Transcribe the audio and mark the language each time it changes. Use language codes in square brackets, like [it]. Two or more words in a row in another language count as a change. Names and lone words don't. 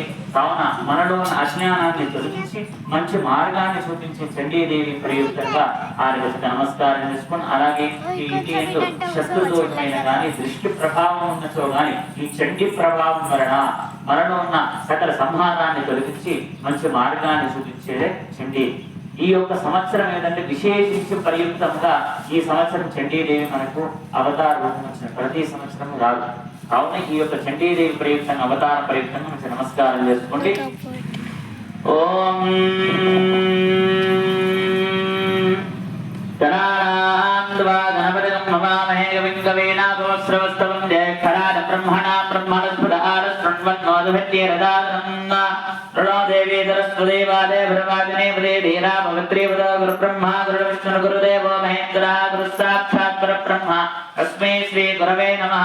[te] కావున మనలో ఉన్న అజ్ఞానాన్ని తొలగించి మంచి మార్గాన్ని చూపించే చండీదేవి ప్రయుక్తంగా ఆలయకు నమస్కారం చేసుకుని, అలాగే ఈ ఇంటి ఎందు శత్రుదోషమైన కానీ దృష్టి ప్రభావం ఉన్నచో కానీ ఈ చండీ ప్రభావం వలన మనలో ఉన్న సకల సంహారాన్ని తొలగించి మంచి మార్గాన్ని చూపించేదే చండీ. ఈ యొక్క సంవత్సరం ఏంటంటే విశేషించి ప్రయుక్తంగా ఈ సంవత్సరం చండీదేవి మనకు అవతార రూపం వచ్చిన ప్రతి సంవత్సరం రాదు. కావున ఈ యొక్క చండీదేవి ప్రయుక్తంగా అవతార ప్రయుక్తంగా మంచి నమస్కారం చేసుకోండి. [sa] ఓం देवी सरस्वती वादे भ्रवादिनी वदे धीरा पवित्री वद गुरु ब्रह्मा गुरु विष्णु गुरुदेवो महेन्द्रा गुरु साक्षात् परब्रह्म तस्मै श्री गुरवे नमः।